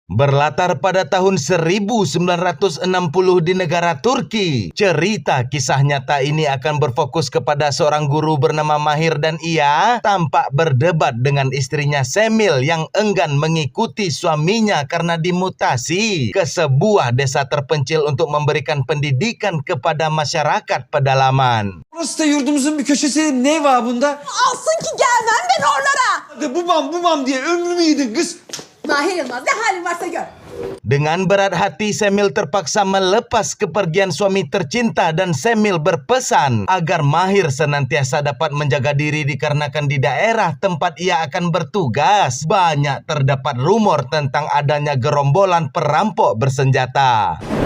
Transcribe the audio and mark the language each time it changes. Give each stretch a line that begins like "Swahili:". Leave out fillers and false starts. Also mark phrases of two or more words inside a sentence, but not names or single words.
Indonesian: Berlatar pada tahun 1960 di negara Turki, cerita kisah nyata ini akan berfokus kepada seorang guru bernama Mahir dan ia tampak berdebat dengan istrinya Semil yang enggan mengikuti suaminya karena dimutasi ke sebuah desa terpencil untuk memberikan pendidikan kepada masyarakat pedalaman.
Turkish: Burası da yurdumuzun bir köşesi. Ne var bunda? Alsın ki gelmem ben oralara. Hadi bubam diye ömrümü yedin kız. Mahir Yılmaz ne halin varsa gör.
Indonesian: Dengan berat hati Semil terpaksa melepas kepergian suami tercinta dan Semil berpesan agar Mahir senantiasa dapat menjaga diri dikarenakan di daerah tempat ia akan bertugas banyak terdapat rumor tentang adanya gerombolan perampok bersenjata.